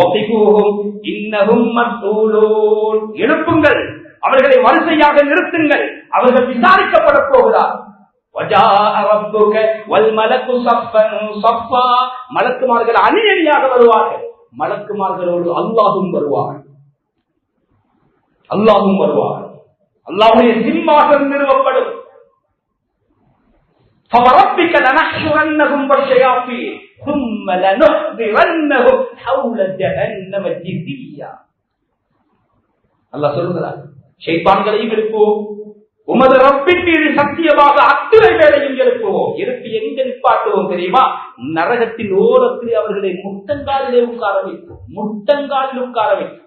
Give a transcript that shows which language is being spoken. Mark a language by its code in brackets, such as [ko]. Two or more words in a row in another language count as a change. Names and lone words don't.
[ta] எழுப்புங்கள், அவர்களை வரிசையாக நிறுத்துங்கள், அவர்கள் விசாரிக்கப்பட போகிறார். மலக்குமார்கள் அணி அணியாக வருவார்கள். மலக்குமார்களோடு அல்லாஹும் வருவார். அல்லாஹுடைய சிம்மாசனம் நிறுவப்படும். [ar] فَوَرَبِّكَ لَنَحْشُرَنَّهُمْ وَالشَّيَاطِينَ ثُمَّ لَنُحْضِرَنَّهُمْ حَوْلَ جَهَنَّمَ جِثِيًّا. [ta] அல்லாஹ் சொல்கிறார், ஷைத்தான்களையும் எழுப்புவோம், உமது ரப்பின் மீது சத்தியமாக அத்தனை பேரையும் எழுப்புவோம். எழுப்பி எங்க நிப்பாட்டுவோம் தெரியுமா? நரகத்தின் ஓரத்தில் அவர்களை முட்டங்காலிலே உட்கார வைப்போம். முட்டங்காலில் உட்கார வைப்போம்.